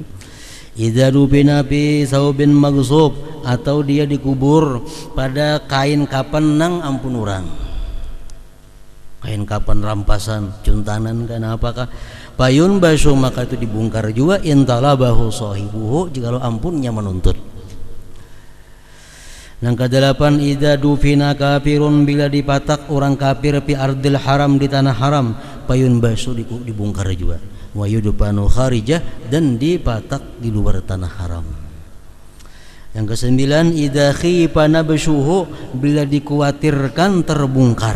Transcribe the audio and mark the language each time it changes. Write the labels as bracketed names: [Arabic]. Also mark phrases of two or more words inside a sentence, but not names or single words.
[Arabic] إذا دفن في ثوب مغصوب, [Banjar] atau dia dikubur pada kain kapan nang ampun orang, kain kapan rampasan, cuntanan kan apakah, payun basu, maka itu dibongkar juga, [Arabic] إن طلبه صاحبه, [Banjar] jikalau ampunnya menuntut. [Indonesian] Yang kedelapan, [Arabic] إذا دفن كافر, [Banjar] bila dipatak orang kafir [Arabic] في أرض الحرم, [Banjar] di tanah haram, payun basu dibongkar juga, [Arabic] ويدفن خارجه, [Banjar] dan dipatak di luar tanah haram. [Indonesian] Yang kesembilan, [Arabic] إذا خيف نبشه, [Indonesian] bila dikhawatirkan terbongkar.